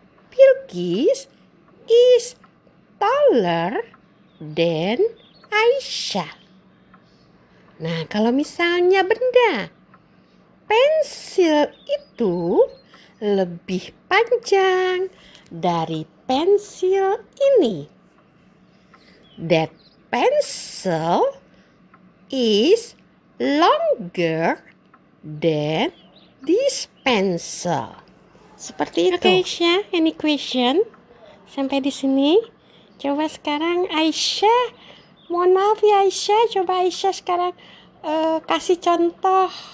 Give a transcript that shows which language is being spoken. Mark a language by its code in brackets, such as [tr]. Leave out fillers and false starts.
[en] Bilqis is taller than Aisyah. [id] Nah, kalau misalnya benda, pensil itu lebih panjang dari pensil ini. [en] That pencil is longer than this pencil. [id] Seperti itu. Oke, Aisyah, [en] any question? [id] Sampai di sini. Coba sekarang Aisyah, mohon maaf ya Aisyah, coba Aisyah sekarang kasih contoh.